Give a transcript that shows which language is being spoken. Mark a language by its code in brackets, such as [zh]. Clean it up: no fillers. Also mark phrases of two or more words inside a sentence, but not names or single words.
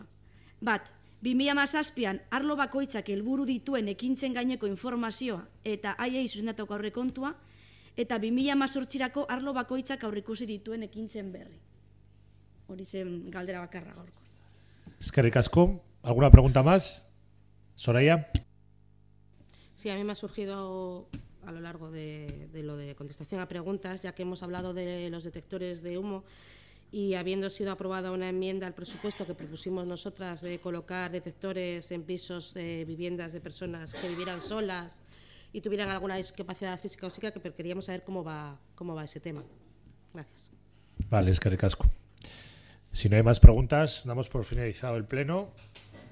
[eu] Bat, 2017an arlo bakoitzak helburu dituen ekintzen gaineko informazioa eta haiei zuzendatuko aurrekontua, eta 2018rako arlo bakoitzak aurreikusi dituen ekintzen berri. Hori zen galdera bakarra gaurko. Eskerrik asko. [es] ¿Alguna pregunta más? Soraya. Sí, a mí me ha surgido a lo largo de lo de contestación a preguntas, ya que hemos hablado de los detectores de humo y habiendo sido aprobada una enmienda al presupuesto que propusimos nosotras de colocar detectores en pisos de viviendas de personas que vivieran solas y tuvieran alguna discapacidad física o psíquica, pero queríamos saber cómo va ese tema. Gracias. [eu] Vale, eskerrik asko. [es] Si no hay más preguntas, damos por finalizado el pleno.